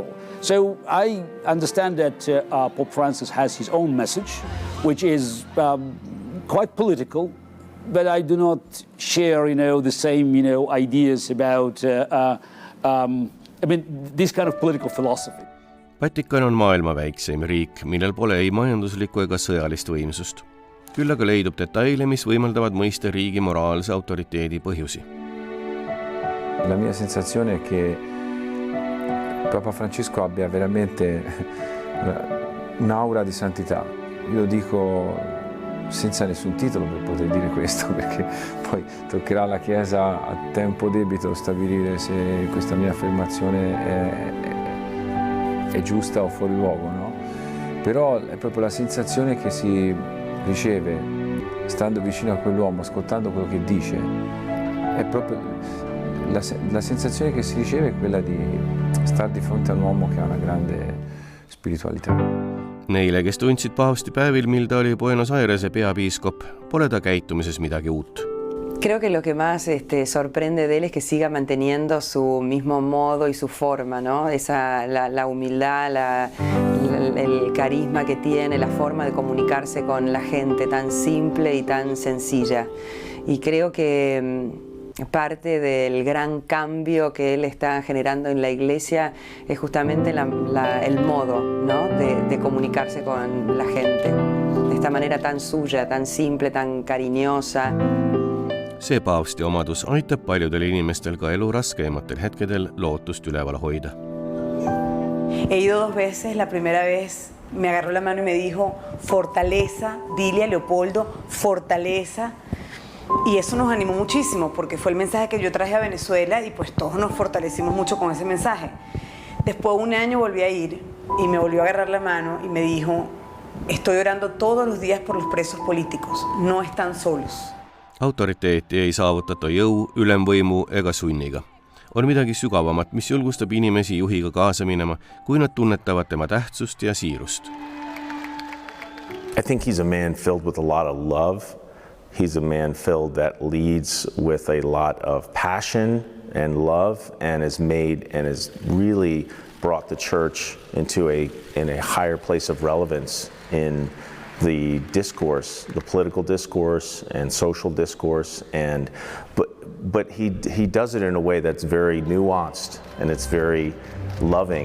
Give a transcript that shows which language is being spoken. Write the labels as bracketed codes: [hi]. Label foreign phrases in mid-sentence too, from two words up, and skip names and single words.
[en] So I understand that Pope Francis has his own message, which is quite political, but I do not share, the same, ideas about, this kind of political philosophy. [et] Vatikan on maailma väikseim riik, millel pole ei majanduslikku ega sõjalist võimsust. Küll aga leidub detaile, mis võimaldavad mõista riigi moraalse autoriteedi põhjusi. [it] La mia sensazione è che Papa Francesco abbia veramente un'aura di santità. Io lo dico senza nessun titolo per poter dire questo, perché poi toccherà alla Chiesa a tempo debito stabilire se questa mia affermazione è giusta o fuori luogo, no? Però è proprio la sensazione che si riceve stando vicino a quell'uomo, ascoltando quello che dice, è proprio la sensazione che si riceve è quella di stare di fronte a un uomo che ha una grande spiritualità. [et] Neile, kes tundsid paavsti päevil, mil ta oli Buenos Airese peapiiskop, pole ta käitumises midagi uut. [es] Creo que lo que más sorprende de él es que siga manteniendo su mismo modo y su forma, ¿no? La humildad, el carisma que tiene, la forma de comunicarse con la gente tan simple y tan sencilla. Y creo que parte del gran cambio que él está generando en la iglesia es justamente el modo, ¿no? de comunicarse con la gente. De esta manera tan suya, tan simple, tan cariñosa. [et] See paavsti omadus aitab paljudel inimestel ka elu raskeimatel hetkedel lootust üleval hoida. [es] He ido 2 veces. La primera vez me agarró la mano y me dijo, fortaleza, dile a Leopoldo, fortaleza. Y eso nos animó muchísimo porque fue el mensaje que yo traje a Venezuela y pues todos nos fortalecimos mucho con ese mensaje. Después de 1 año volví a ir y me volvió a agarrar la mano y me dijo, estoy orando todos los días por los presos políticos, no están solos. [et] Autoriteeti ei saavutata jõu, ülemvõimu ega sunniga. On midagi sügavamat, mis julgustab inimesi juhiga kaasa minema, kui nad tunnetavad tema tähtsust ja siirust. [en] I think he's a man filled with a lot of love. He's a man filled that leads with a lot of passion and love and has really brought the church into a higher place of relevance in the discourse, the political discourse and social discourse, but he does it in a way that's very nuanced and it's very loving.